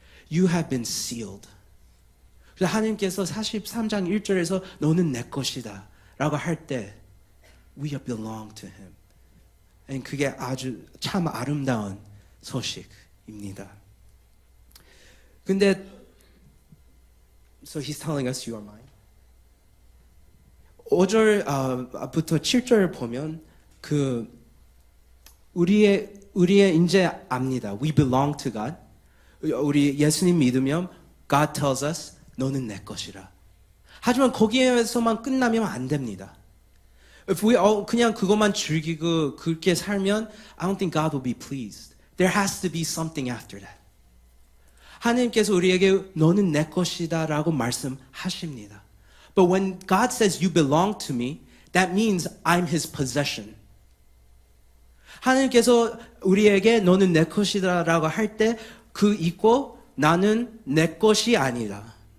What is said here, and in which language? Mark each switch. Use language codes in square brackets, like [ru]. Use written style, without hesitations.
[en] You have been sealed. [ko] 그래서 하나님께서 43장 1절에서 너는 내 것이다 라고 할 때 [en] We belong to Him. [ko] And 그게 아주 참 아름다운 소식입니다. [en] 근데 So He's telling us you are mine. [ko] 5절부터 7절을 보면 우리의 이제 압니다. [en] We belong to God. [ko] 우리 예수님 믿으면 [en] God tells us [ko] 너는 내 것이라. 하지만 거기에서만 끝나면 안 됩니다. [en] If we all [ko] 그냥 그것만 즐기고 그렇게 살면 [en] I don't think God will be pleased. There has to be something after that. [ko] 하나님께서 우리에게 너는 내 것이다 라고 말씀하십니다. [en] But when God says you belong to me, that means I'm His possession. [ko] 하나님께서 우리에게 너는 내 것이다 라고 할 때 있고 나는 내 것이 아니다.